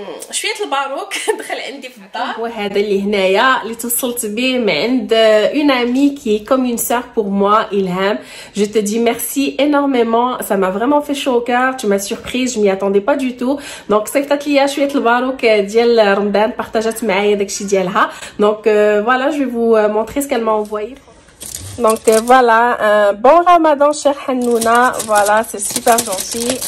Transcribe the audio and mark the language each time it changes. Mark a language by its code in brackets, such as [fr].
[ar] شويه الباروك دخل عندي في الدار. وهذا اللي هنايا اللي توصلت به [fr] من عند une amie qui est comme une sœur pour moi, Ilham. Je te dis merci énormément, ça m'a vraiment fait chaud au cœur, tu m'as surprise, je m'y attendais pas du tout. [ar] Donc صيفطت ليا شويه الباروك ديال رمضان بارطاجات معايا داكشي ديالها. [fr] Donc voilà, je vais vous montrer ce qu'elle m'a envoyé. Donc voilà, un bon ramadan chère Hanouna. Voilà, c'est super gentil.